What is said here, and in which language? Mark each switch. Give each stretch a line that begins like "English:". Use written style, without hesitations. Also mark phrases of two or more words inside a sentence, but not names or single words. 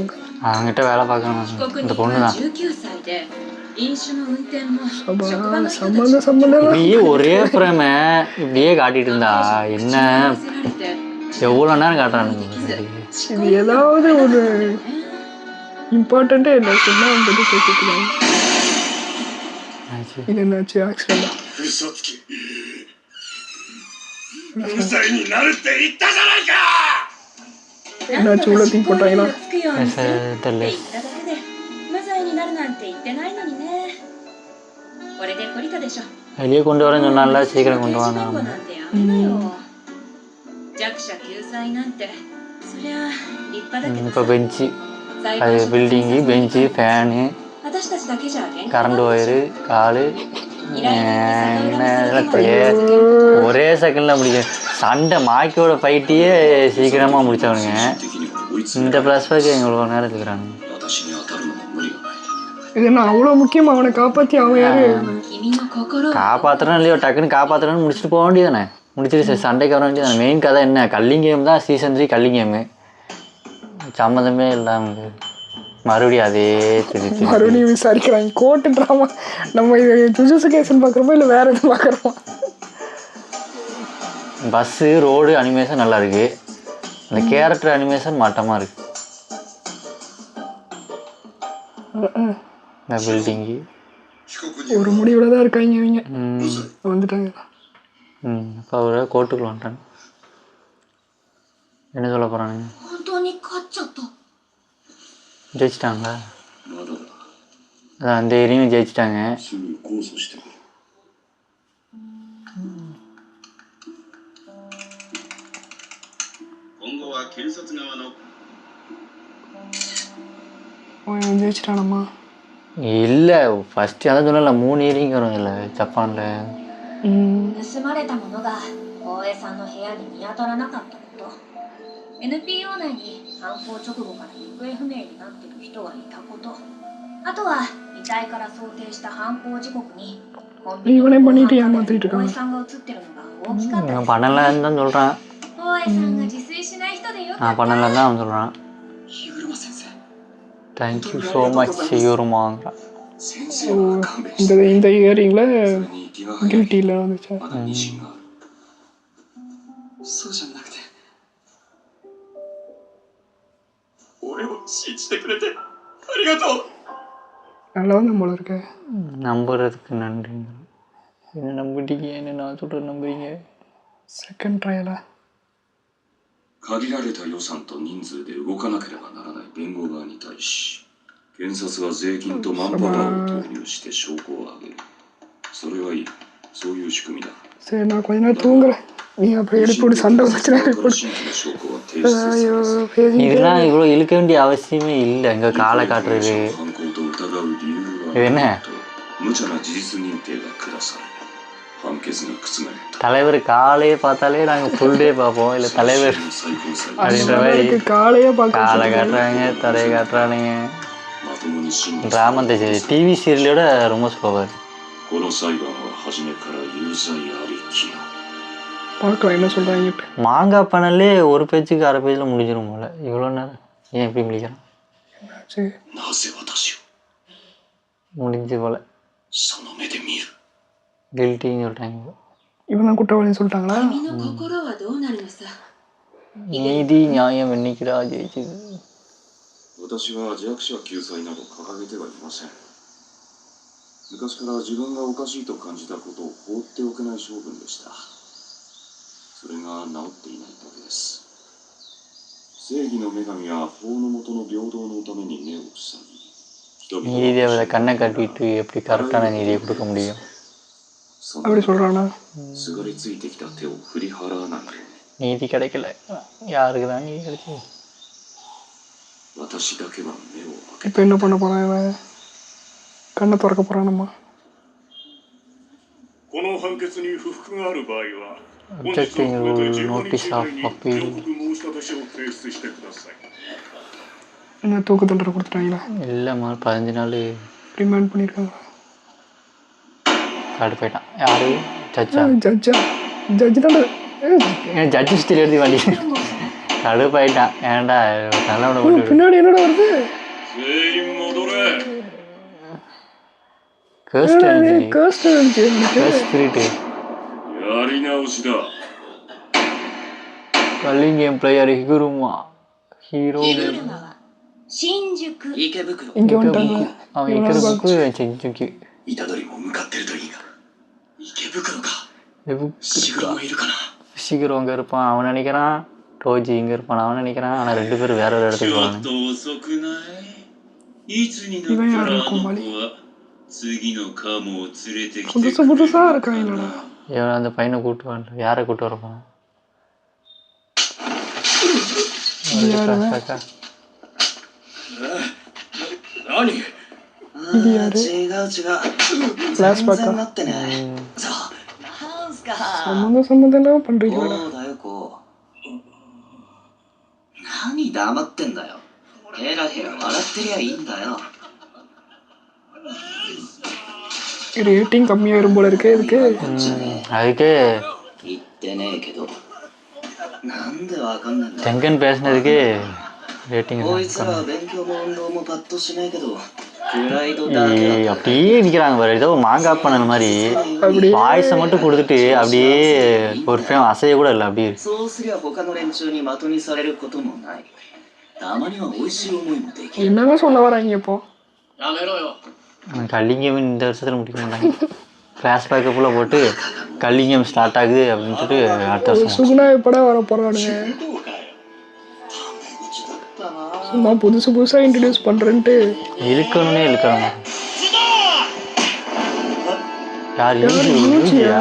Tamil: அவங்ககிட்ட வேலை பார்க்கணும் இந்த பொண்ணு தான். இப்படியே ஒரே பிரேம இப்படியே காட்டிட்டு இருந்தா என்ன எவ்வளோ நேரம் காட்டுறானுங்க. இது ஏதாவது ஒரு இம்பார்ட்டண்ட்டே இல்லை, சும்மா வந்துட்டு பேசிக்கலாம். இது என்னாச்சு ஆக்சிடென்டா?
Japanese: 嘘つき無罪になるって言ったじゃないか。
Tamil: என்னாச்சு உள்ள தூக்கி போட்டாங்களா?
Japanese: つくようにするって
Tamil: தெரியல.
Japanese: 言っただけで無罪になるなんて言ってないのにね。これで懲りたでしょ。
Tamil: வெளியே கொண்டு வரேன்னு சொன்னால சீக்கிரம் கொண்டு
Japanese: 刑事
Tamil: வாங்க.
Japanese: 弁護なんてやめなよ。弱者救済なんてそりゃ立派だけど
Tamil: இப்போ
Japanese: さ。
Tamil: பெஞ்சு
Japanese: 裁
Tamil: அது
Japanese: 判所の
Tamil: பில்டிங்கு
Japanese: 検察
English: bench fan
Japanese: 私たちだけじゃ限界
Tamil: கரண்ட்
Japanese: があるでし
Tamil: ஒயரு
Japanese: ょ。
Tamil: காலு
Japanese: 依頼人に逆恨みする
Tamil: என்ன
Japanese: 手まで
Tamil: தெரியாது.
Japanese: 続けることは
Tamil: ஒரே செகண்டில் முடிக்கும். சண்டை மாக்கியோட ஃபைட்டையே சீக்கிரமாக முடித்தவனுங்க.
Japanese: 的には追い詰
Tamil: இந்த
Japanese: められ
English: flash back
Tamil: எவ்வளோ நேரம் இருக்கிறாங்க.
Japanese: 私に当たるのも無理がない。
Tamil: இது என்ன அவ்வளோ முக்கியமா? அவனை காப்பாற்றி அவன் யாரு?
Japanese: 君の心を
Tamil: காப்பாற்றுறோம் இல்லையோ டக்குன்னு காப்பாற்றுறோன்னு முடிச்சுட்டு போக வேண்டியதானே. முடிச்சுட்டு சண்டைக்கு வர வேண்டியதானே. மெயின் கதை என்ன? கல்லிங் கேம் தான். சீசன் 3 கல்லிங் கேமு. சம்மந்தமே இல்லாமல் மறுபடியும் அதே திருப்பி மறுபடியும் விசாரிக்கிறாங்க. கோர்ட்டு ட்ராமா. நம்ம இது ஜுஜுட்சு கேசன் பார்க்குறோமா இல்லை வேற எதுவும் பார்க்குறோமா?
English: bus road animation
Tamil: நல்லா இருக்கு. அந்த
English: character animation
Tamil: மாட்டமாக இருக்கு. இந்த பில்டிங்கு
Japanese: 被告人
Tamil: ஒரு முடிவில் தான் இருக்காங்க இவங்க.
Japanese: 無罪。
Tamil: வந்துட்டாங்க. இப்போ அவரை கோர்ட்டுக்குள்ள வந்துட்டாங்க. என்ன சொல்ல போகிறானுங்க?
Japanese: 本当に勝っちゃった。
Tamil: ஜெயிச்சிட்டாங்களா?
Japanese: まだだ。
Tamil: அதான் அந்த ஏரியும் ஜெயிச்சிட்டாங்க.
Japanese: すぐ控訴してくる。今後は検察側の
Tamil: அவன் ஜெயிச்சிட்டானம்மா. இல்லை ஃபஸ்ட்டு அதான் சொன்னல 3 ஏரியும் வரும் இல்லை ஜப்பானில்.
Japanese: 盗まれたものが大江さんの部屋に見当たらなかったこと、 NPO 内に犯行直後から行方不明になっている人がいたこと、あとは遺体から想定した犯行時刻にコンビニの防犯カメラに大江さんが映ってるのが大きかったです
Tamil: பண்ணலன்னு தான் சொல்கிறான்.
Japanese: 大江さんが自炊しない人でよか
Tamil: நான்
Japanese: った。
Tamil: பண்ணலன்னு தான் அவன் சொல்கிறான்.
Japanese: 日車先生。
English: thank you so much
Tamil: செய்யுருமாங்கிறான்.
Japanese: 先生は勘弁し
Tamil: இந்த
Japanese: て。
Tamil: இந்த இயரிங்கில்
Japanese: それに気が早い。
Tamil: கில்ட்டியில் வந்துச்சு.
Japanese: まだ妊娠がある。そうじゃなくて。俺を信じてくれてありがとう。
Tamil: நல்லா வந்து நம்மள இருக்க. நம்புறதுக்கு நன்றிங்க. என்ன நம்பிட்டீங்க? என்ன நான் சொல்கிற நம்புறீங்க?
English: second trial?
Japanese: 限られた予算と人数で動かなければならない弁護側に対し、検察は税金とマンパワーを投入して証拠を上げる。それはいい。そういう仕組みだ。
Tamil: சரி நான் கொஞ்ச நேரம் தூங்குறேன். நீ அப்புறம் எழுப்பி விட்டு சண்டை வந்துச்சுன்னா எழுப்பி விடு.
Japanese: 新規の証拠は提出され
Tamil: ஐயோ
Japanese: ます。
Tamil: பேசிக்கிட்டே இதெல்லாம் இவ்வளோ இழுக்க வேண்டிய அவசியமே இல்லை. எங்கே காலை காட்டுறது
Japanese: 犯行と疑う理由は
Tamil: இது என்ன?
Japanese: と無茶な事実認定が下され、判決が覆った。
Tamil: தலைவர் காலையே பார்த்தாலே நாங்கள்
English: full day
Tamil: பார்ப்போம். இல்லை தலைவர்
Japanese: 最高裁
Tamil: அப்படின்ற அந்த மாதிரி மாதிரி இருக்கு. காலையே பார்க்க காலை காட்டுறாங்க, தரையை காட்டுறானுங்க.
Japanese: まともに審理
Tamil: ட்ராமா இந்த
English: TV serial
Tamil: ரொம்ப ஸ்லோவாக.
Japanese: この裁判は初めから有罪ありきの。
Tamil: பார்க்கலாம் என்ன சொல்கிறாங்கட்டு. மாங்காய் பனல்லே ஒரு பேஜுக்கு அரை பேஜில் முடிஞ்சிடும் போல. இவ்வளோ நேரம் ஏன் எப்படி முடிக்கிறான்? சரி
Japanese: なぜ私を
Tamil: முடிஞ்சு போல.
Japanese: その目で見る。
Tamil: கில்ட்டின்னு சொல்லிட்டாங்க. இவன் தான் குற்றவாளின்னு சொல்லிட்டாங்களா?
Japanese: 君の心はどうなるのさ。
Tamil: நீதி நியாயம் என்னைக்குடா ஜெயிச்சுது?
Japanese: 私は弱者救済など掲げてはいません。昔から自分がおかしいと感じたことを放っておけない性分でした。それが治っていないだけです。正義の女神は法の下の平等のために目を塞ぎ、人々
Tamil: நீதி தேவதை கண்ணை கட்டிட்டு எப்படி கரெக்டான நீதியை கொடுக்க முடியும்?
Japanese: その
Tamil: அப்படி சொல்கிறானா?
Japanese: すがりついてきた手を振り払わないように。
Tamil: நீதி கிடைக்கல. யாருக்கு தான் நீதி கிடைச்சது?
Japanese: 私だけは目を開け
Tamil: இப்போ என்ன பண்ண போகிறான் இவன்? கண்ணை திறக்க போகிறானம்மா.
Japanese: この判決に不服がある場合は、本日を
English: Objecting
Japanese: 含めて
English: notice
Japanese: 15日以
English: of
Japanese: 内に
English: appeal.
Japanese: 上告申し立て書を提出してください。
Tamil: என்ன தூக்கு தண்டனை கொடுத்துட்டாங்களா? இல்லைம்மா 15 நாள் ரிமாண்ட் பண்ணியிருக்காங்க. காடு போயிட்டான். யாரு? ஜட்ஜா? ஜட்ஜா? ஜட்ஜு தானே. ஏன் ஜட்ஜு ஸ்டில் எழுதி வண்டி கடுப்பாயிட்டான். ஏன்டா நல்லவனை போட்டு பின்னாடி என்னடா வருது?
Japanese: 全員戻れ。
Tamil: கேஸ்ட் கேஸ்ட் இருந்துச்சு எனக்கு.
English: cursed spirit
Japanese: やり直しだ。
Tamil: கல்லிங் கேம் பிளேயர் ஹிகுருமா ஹீரோ
Japanese: 昼間は新宿、池袋。
Tamil: இங்கே வந்துட்டாங்க. அவன் இருக்கிற புக்கு செஞ்சுக்கு
Japanese: 虎杖も向かってるといいが。池袋か。
Tamil: எபுக்கு
Japanese: 伏黒もいるかな。
Tamil: ஷிகிரோ அங்கே இருப்பான் அவன் நினைக்கிறான், டோஜி இங்கே இருப்பான் அவன் நினைக்கிறான். ஆனால் 2 பேரும் வேற ஒரு
Japanese: ち
Tamil: இடத்துக்கு
Japanese: ょっ
Tamil: போகிறாங்க.
Japanese: と遅くない？いつになったらあの子は次のカモを連れてきてくれる
Tamil: புதுசு
Japanese: の
Tamil: புதுசா
Japanese: か
Tamil: இருக்காங்களா?
Japanese: な。
Tamil: இவன் அந்த பையனை கூட்டு வரல, யாரை கூட்டு வரப்பான்?
Japanese: 何？
Tamil: இது யாரு?
Japanese: 違う違う。 Flashback 全然なってね。そう。なんすか。
Tamil: சம்மந்தம் பண்றீங்களா?
Japanese: そうだよ、こう。何黙ってんだよ。ヘラヘラ笑ってりゃいいんだよ。
Tamil: ரேட்டிங் கம்மியா வரும் போல இருக்கே இதுக்கு. அதுக்கு
Japanese: 言ってねえけど。なんでわかんねえんだよ。
Tamil: டெங்கன் பேசினதுக்கு ரேட்டிங்
Japanese: こいつらは勉強も運動もパッとしないけど、プライドだけは
Tamil: அப்படியே நிற்கிறாங்க பாரு, ஏதோ மாங்காய் பண்ண மாதிரி வாய்ஸை மட்டும் கொடுத்துட்டு அப்படியே ஒரு ஃப்ரேம் அசைய கூட இல்லை அப்படியே.
Japanese: そうすりゃ他の連中に的にされることもない。たまには美味しい思いもできる。
Tamil: என்னங்க சொல்ல வராங்க இப்போ?
Japanese: やめろよ。
Tamil: கல்லிங்கம் இந்த வருஷத்தில் முடிக்க மாட்டாங்க. ஃப்ளாஷ்பேக்கை ஃபுல்லாக போட்டு கல்லிங்கம் ஸ்டார்ட் ஆகுது அப்படின்னு சொல்லிட்டு அடுத்த வருஷம் சுகுணா எப்படா வர போறானுங்க? சும்மா புதுசு புதுசா இன்ட்ரடியூஸ் பண்றேன்ட்டு இழுக்கணும்னே இழுக்கணும். யார் யூஜியா?